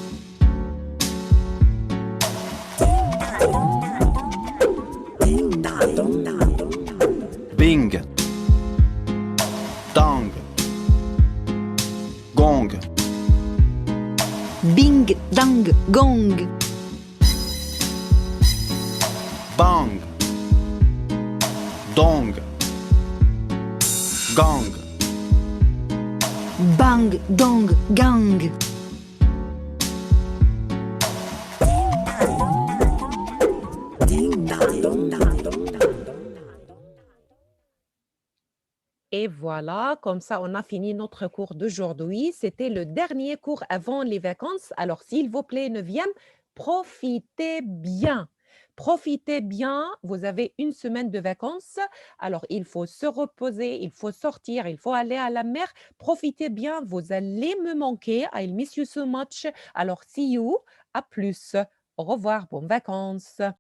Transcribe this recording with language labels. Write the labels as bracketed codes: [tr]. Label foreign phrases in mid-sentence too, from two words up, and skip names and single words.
[fr] Bing, dang, gong, Bing, dang, gong. bang, dong, gang. Bang, dong, gang. Et voilà, comme ça, on a fini notre cours d'aujourd'hui. C'était le dernier cours avant les vacances. Alors, s'il vous plaît, 9e, profitez bien. Profitez bien, vous avez une semaine de vacances. Alors, il faut se reposer, il faut sortir, il faut aller à la mer. Profitez bien, vous allez me manquer. [en] I miss you so much. Alors, see you. [fr] À plus. Au revoir, bonnes vacances.